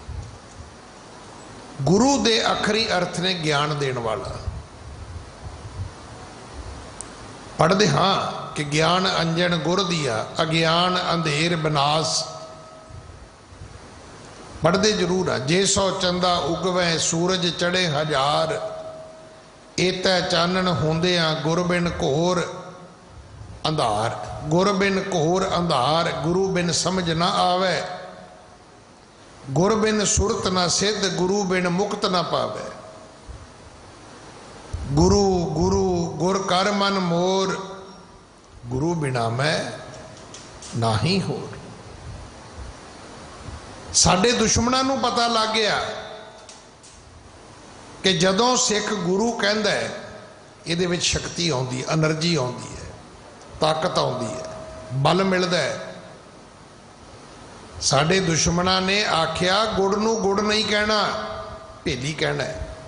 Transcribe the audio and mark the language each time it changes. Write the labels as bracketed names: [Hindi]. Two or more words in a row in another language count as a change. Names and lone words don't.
[Punjabi] ਗੁਰੂ ਦੇ ਆਖ਼ਰੀ ਅਰਥ ਨੇ ਗਿਆਨ ਦੇਣ ਵਾਲਾ। ਪੜ੍ਹਦੇ ਹਾਂ ਕਿ [Hindi] ज्ञान अंजन गुर दिया, अज्ञान अंधेर विनाश। [Punjabi] ਪੜ੍ਹਦੇ ਜ਼ਰੂਰ ਹੈ, [Hindi] जे सौ चंदा उगवे सूरज चढ़े हजार, एतै चानन होंदियां गुर बिन घोर अंधार। गुर बिन घोर अंधार, गुरु बिन समझ ना आवे। गुर बिन सुरत ना सिद्ध, गुरु बिन मुक्त ना पावे। गुरु गुरु गुर कर मन मोर, गुरु बिना मैं नाही होर। [Punjabi] ਸਾਡੇ ਦੁਸ਼ਮਣਾਂ ਨੂੰ ਪਤਾ ਲੱਗ ਗਿਆ ਕਿ ਜਦੋਂ ਸਿੱਖ ਗੁਰੂ ਕਹਿੰਦਾ ਹੈ ਇਹਦੇ ਵਿੱਚ ਸ਼ਕਤੀ ਆਉਂਦੀ ਹੈ, ਐਨਰਜੀ ਆਉਂਦੀ ਹੈ, ਤਾਕਤ ਆਉਂਦੀ ਹੈ, ਬਲ ਮਿਲਦਾ ਹੈ। ਸਾਡੇ ਦੁਸ਼ਮਣਾਂ ਨੇ ਆਖਿਆ ਗੁੜ ਨੂੰ ਗੁੜ ਨਹੀਂ ਕਹਿਣਾ, ਭੇਲੀ ਕਹਿਣਾ ਹੈ।